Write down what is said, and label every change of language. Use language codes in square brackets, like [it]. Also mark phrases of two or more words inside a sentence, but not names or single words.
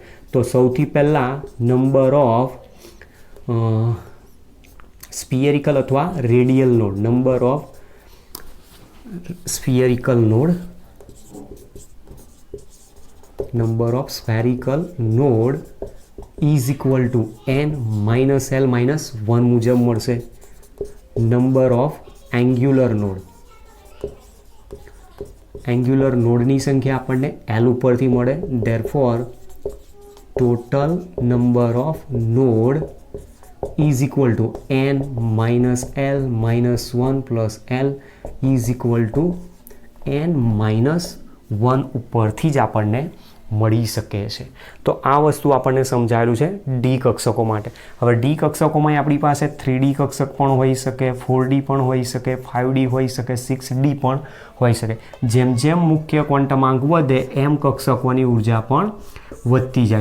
[gu] તો સૌથી પહેલાં [en] number of spherical [gu] અથવા રેડિયલ નોડ, [en] number of spherical node is equal to n minus l minus 1 [gu] મુજબ મળશે. [en] number of angular node [gu] સંખ્યા આપણને l ઉપરથી મળે. [en] therefore total number of node is equal to n minus l minus 1 plus l is equal to n minus 1 [gu] ઉપરથી જ આપણને મળી શકે છે. તો આ વસ્તુ આપણને સમજાયેલું છે ડી કક્ષકો માટે. હવે ડી કક્ષકોમાં આપણી પાસે 3D કક્ષક પણ હોઈ શકે, 4D પણ હોઈ શકે, 5D હોઈ શકે, 6D પણ હોઈ શકે. જેમ જેમ મુખ્ય ક્વોન્ટમાંક વધે એમ કક્ષકોની ઉર્જા પણ વધતી જાય.